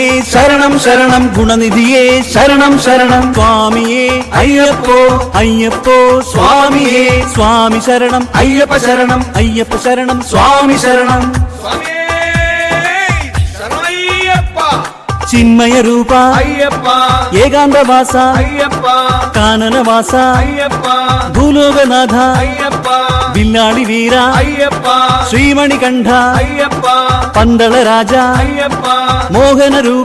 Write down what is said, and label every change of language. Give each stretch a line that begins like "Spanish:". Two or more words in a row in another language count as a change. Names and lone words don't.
Malayalam: ശരണം ശരണം ഗുണനിധിയെ ശരണം ശരണം സ്വാമിയെ അയ്യപ്പോ അയ്യപ്പോ സ്വാമിയേ സ്വാമി ശരണം അയ്യപ്പ ശരണം അയ്യപ്പ ശരണം സ്വാമി ശരണം
Kannada: ಚಿನ್ಮಯ ರೂಪ ಅಯ್ಯಪ್ಪ ಏಕಾಂತವಾಸ ಅಯ್ಯಪ್ಪ ಕಾನನವಾಸ ಅಯ್ಯಪ್ಪ ಭೂಲೋಕನಾಥ ಅಯ್ಯಪ್ಪ ಬಿಲ್ಲಾಳಿ ವೀರ ಅಯ್ಯಪ್ಪ ಶ್ರೀಮಣಿಕಂಠ ಅಯ್ಯಪ್ಪ ಪಂದಳ ರಾಜ ಅಯ್ಯಪ್ಪ ಮೋಹನ ರೂಪ